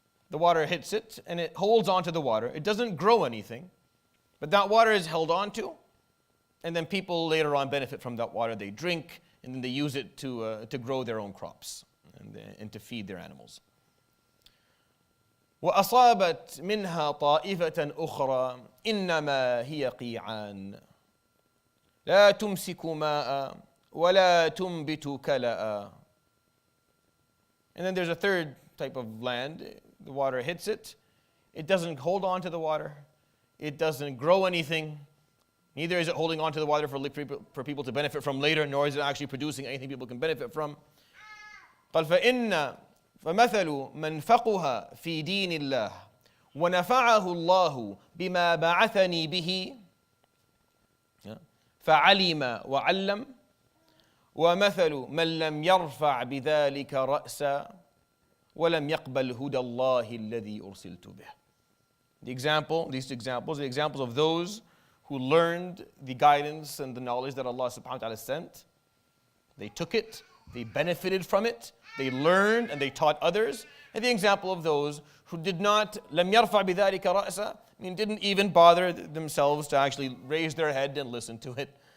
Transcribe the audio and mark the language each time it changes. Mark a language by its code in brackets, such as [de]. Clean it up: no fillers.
[en] The water hits it and it holds on to the water. It doesn't grow anything, but that water is held on to, and then people later on benefit from that water. They drink, and then they use it to grow their own crops and to feed their animals. [ar] وأصابت منها طائفة أخرى إنما هي قيعان لا تمسك ماء ولا تنبت كلأ. [en] And then there's a third type of land. The water hits it. It doesn't hold on to the water. It doesn't grow anything. Neither is it holding on to the water for people to benefit from later, nor is it actually producing anything people can benefit from. [ar] قال فمثل من فقه في دين الله ونفعه الله بما بعثني به فعلم وعلم ومثل من لم يرفع بذلك رأسا ولم يقبل هدى الله الذي أرسلت به. [en] These examples are the examples of those who learned the guidance and the knowledge that Allah subhanahu wa ta'ala sent. They took it, they benefited from it, they learned and they taught others. And the example of those who did not [ar] لم يرفع بذلك رأسا, [en] didn't even bother themselves to actually raise their head and listen to it.